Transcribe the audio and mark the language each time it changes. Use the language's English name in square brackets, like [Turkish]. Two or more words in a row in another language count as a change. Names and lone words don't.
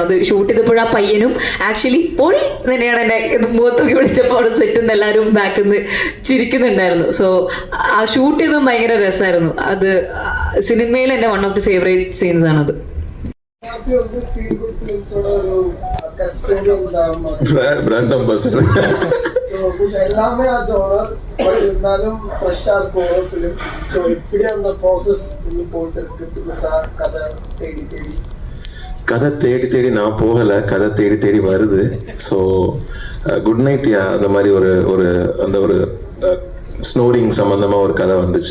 [Malayalam] അത് ഷൂട്ട് ചെയ്തപ്പോഴും ആ പയ്യനും ആക്ച്വലി പൊളി തന്നെയാണ് എന്നെ മുഖത്തൊക്കെ വിളിച്ചപ്പോൾ അവിടെ സെറ്റിൽ നിന്ന് എല്ലാവരും ബാക്കിൽ നിന്ന് ചിരിക്കുന്നുണ്ടായിരുന്നു. സോ ആ ഷൂട്ട് ചെയ്തതും ഭയങ്കര രസമായിരുന്നു. അത് സിനിമയിൽ എൻ്റെ [English] one of the favourite scenes [Malayalam] ആണത്. [English] brand ambassador. [Tamil] எல்லாமே ஆ ஜோனர், பட் இருந்தாலும் ஃப்ரெஷ்ஷா இருக்கும் ஒரு ஃபிலிம். ஸோ இப்படி அந்த ப்ராசஸ் இன்னும் போயிட்டு இருக்கு. புதுசா கதை தேடி நான் போகலை, கதை தேடி வருது. ஸோ குட் நைட் யா அந்த மாதிரி ஒரு ஸ்னோரிங் சம்மந்தமாக ஒரு கதை வந்துச்சு.